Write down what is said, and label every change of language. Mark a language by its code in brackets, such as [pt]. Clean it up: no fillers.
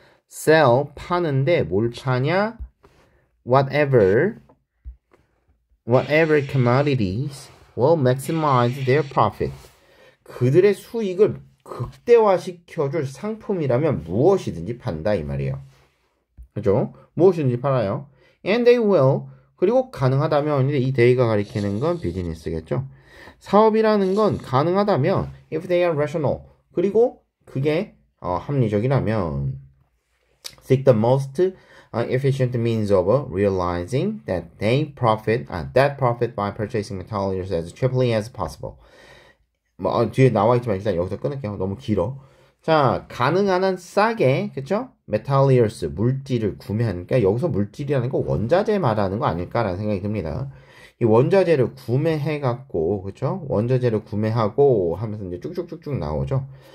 [ko] sell, 파는데 뭘 파냐? [en] whatever commodities will maximize their profit. [ko] 그들의 수익을 극대화시켜줄 상품이라면 무엇이든지 판다 이 말이에요. 그죠? 무엇이든지 팔아요. [en] And they will, [ko] 그리고 가능하다면, 이 they가 가리키는 건 비즈니스겠죠. 사업이라는 건 가능하다면 [en] if they are rational, [ko] 그리고 그게 합리적이라면 [en] seek the most efficient means of realizing that profit by purchasing materials as cheaply as possible. [ko] 뭐 뒤에 나와 있지만 일단 여기서 끊을게요. 너무 길어. 자, 가능한 한 싸게, 그쵸? materials, 물질을 구매하니까 여기서 물질이라는 거 원자재 말하는 거 아닐까라는 생각이 듭니다. 이 원자재를 구매해갖고, 그쵸? 원자재를 구매하고 하면서 이제 쭉쭉쭉쭉 나오죠.